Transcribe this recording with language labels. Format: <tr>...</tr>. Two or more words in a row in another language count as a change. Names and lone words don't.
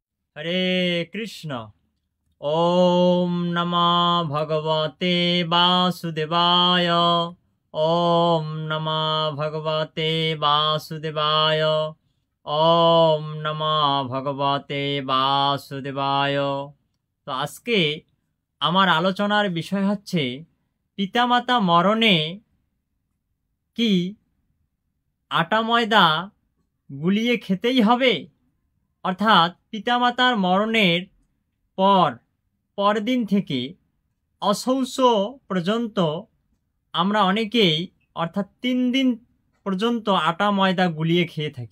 <sa>হরে কৃষ্ণ। ওম নমঃ ভগবতে বাসুদেবায়। ওম নমঃ ভগবতে বাসুদেবায়। ওম নমঃ ভগবতে বাসুদেবায়।</sa> <bn>তো আজকে আমার আলোচনার বিষয় হচ্ছে পিতামাতা মরণে কি আটা ময়দা গুলিয়ে খেতেই হবে, অর্থাৎ পিতামাতার মরণের পরদিন থেকে অশৌচ পর্যন্ত আমরা অনেকেই অর্থাৎ 3 দিন পর্যন্ত আটা ময়দা গুলিয়ে খেয়ে থাকি।</bn>